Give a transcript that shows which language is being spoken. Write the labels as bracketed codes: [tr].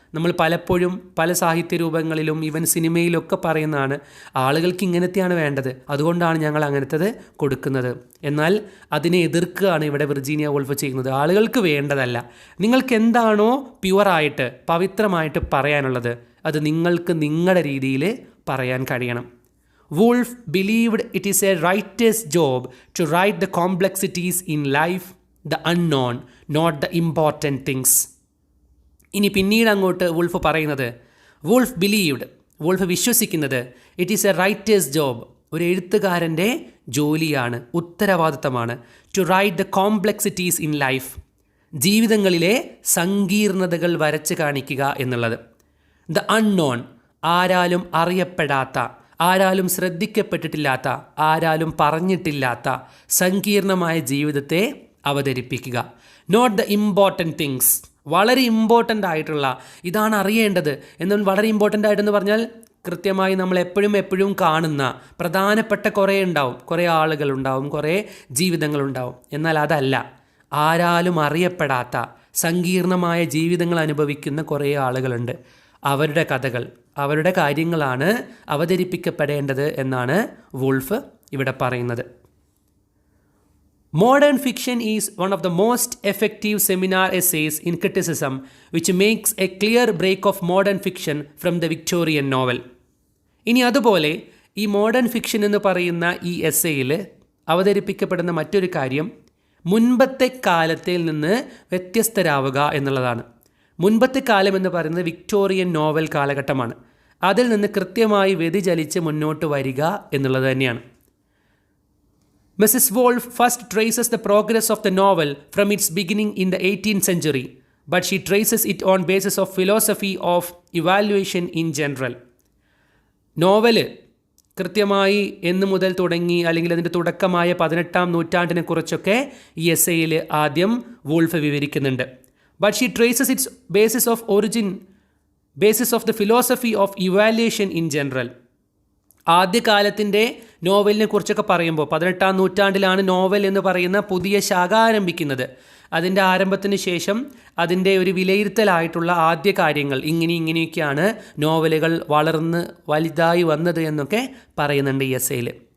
[ml] നമ്മൾ പലപ്പോഴും പല സാഹിത്യ രൂപങ്ങളിലും ഈവൻ സിനിമയിലൊക്കെ പറയുന്നതാണ്, ആളുകൾക്ക് ഇങ്ങനത്തെയാണ് വേണ്ടത്, അതുകൊണ്ടാണ് ഞങ്ങൾ അങ്ങനത്തത് കൊടുക്കുന്നത്. എന്നാൽ അതിനെ എതിർക്കുകയാണ് ഇവിടെ വിർജീനിയ വൂൾഫ് ചെയ്യുന്നത്. ആളുകൾക്ക് വേണ്ടതല്ല, നിങ്ങൾക്ക് എന്താണോ പ്യുവറായിട്ട് പവിത്രമായിട്ട് പറയാനുള്ളത് അത് നിങ്ങൾക്ക് നിങ്ങളുടെ രീതിയിൽ പറയാൻ കഴിയണം. [en] Woolf believed it is a writer's job to write the complexities in life, the unknown, not the important things. [ml] ഇനി പിന്നീട് അങ്ങോട്ട് വൂൾഫ് പറയുന്നത്, [en] Woolf believed, [ml] വൂൾഫ് വിശ്വസിക്കുന്നത്, [en] it is a writer's job, [ml] ഒരു എഴുത്തുകാരൻ്റെ ജോലിയാണ്, ഉത്തരവാദിത്തമാണ്, [en] to write the complexities in life, [ml] ജീവിതങ്ങളിലെ സങ്കീർണതകൾ വരച്ച് കാണിക്കുക എന്നുള്ളത്. [en] the unknown, [ml] ആരാലും അറിയപ്പെടാത്ത, ആരാലും ശ്രദ്ധിക്കപ്പെട്ടിട്ടില്ലാത്ത, ആരാലും പറഞ്ഞിട്ടില്ലാത്ത സങ്കീർണമായ ജീവിതത്തെ അവതരിപ്പിക്കുക. [en] not the important things, [ml] വളരെ ഇമ്പോർട്ടൻ്റ് ആയിട്ടുള്ള, ഇതാണ് അറിയേണ്ടത് എന്നാൽ വളരെ ഇമ്പോർട്ടൻ്റ് ആയിട്ടെന്ന് പറഞ്ഞാൽ കൃത്യമായി നമ്മൾ എപ്പോഴും കാണുന്ന പ്രധാനപ്പെട്ട കുറേ ഉണ്ടാവും, കുറേ ആളുകളുണ്ടാവും, കുറേ ജീവിതങ്ങളുണ്ടാവും. എന്നാൽ അതല്ല, ആരാലും അറിയപ്പെടാത്ത സങ്കീർണമായ ജീവിതങ്ങൾ അനുഭവിക്കുന്ന കുറേ ആളുകളുണ്ട്. അവരുടെ കഥകൾ, അവരുടെ കാര്യങ്ങളാണ് അവതരിപ്പിക്കപ്പെടേണ്ടത് എന്നാണ് വൂൾഫ് ഇവിടെ പറയുന്നത്. [en] Modern fiction is one of the most effective seminar essays in criticism, which makes a clear break of modern fiction from the Victorian novel. [ml] ഇനി അതുപോലെ ഈ മോഡേൺ ഫിക്ഷൻ എന്ന് പറയുന്ന ഈ എസ്സേയിൽ അവതരിപ്പിക്കപ്പെടുന്ന മറ്റൊരു കാര്യം മുൻപത്തെ കാലത്തിൽ നിന്ന് വ്യത്യസ്തരാവുക എന്നുള്ളതാണ്. മുൻപത്തെ കാലം എന്ന് പറയുന്നത് വിക്ടോറിയൻ നോവൽ കാലഘട്ടമാണ്. അതിൽ നിന്ന് കൃത്യമായി വ്യതിചലിച്ച് മുന്നോട്ട് വരിക എന്നുള്ളത് തന്നെയാണ്. [en] Mrs. Woolf first traces the progress of the novel from its beginning in the 18th century, but she traces it on basis of philosophy of evaluation in general. [ml] Novel കൃത്യമായി എന്ന് മുതൽ തുടങ്ങി അല്ലെങ്കിൽ അതിൻ്റെ തുടക്കമായ 18ാം നൂറ്റാണ്ടിനെ കുറിച്ചൊക്കെ ഈ എസ്സേയിൽ ആദ്യം വൂൾഫ് വിവരിക്കുന്നുണ്ട്. [en] But she traces its basis of origin, basis of the philosophy of evaluation in general. [ml] ആദ്യകാലത്തിൻ്റെ നോവലിനെ കുറിച്ചൊക്കെ പറയുമ്പോൾ 18ാം നൂറ്റാണ്ടിലാണ് നോവൽ എന്ന് പറയുന്ന പുതിയ ശാഖ ആരംഭിക്കുന്നത്. അതിൻ്റെ ആരംഭത്തിന് ശേഷം അതിൻ്റെ ഒരു വിലയിരുത്തലായിട്ടുള്ള ആദ്യ കാര്യങ്ങൾ ഇങ്ങനെയൊക്കെയാണ് നോവലുകൾ വളർന്ന് വലുതായി വന്നത് എന്നൊക്കെ പറയുന്നുണ്ട് ഈ എസ്സേയിൽ.